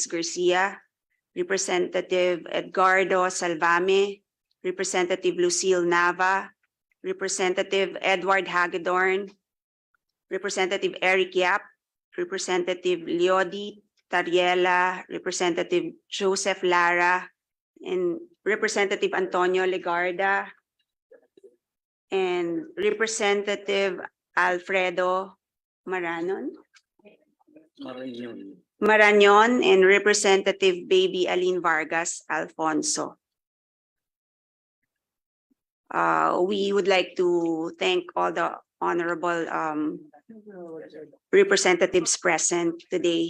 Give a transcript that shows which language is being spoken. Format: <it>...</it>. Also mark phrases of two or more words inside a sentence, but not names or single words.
<en>Garcia, Representative Edgardo Salvame, Representative Lucille Nava, Representative Edward Hagedorn, Representative Eric Yap, Representative Leody Tariela, Representative Joseph Lara, and Representative Antonio Legarda, and Representative Alfredo Marañon, and Representative Baby Aline Vargas Alfonso. We would like to thank all the honorable representatives present today.</en>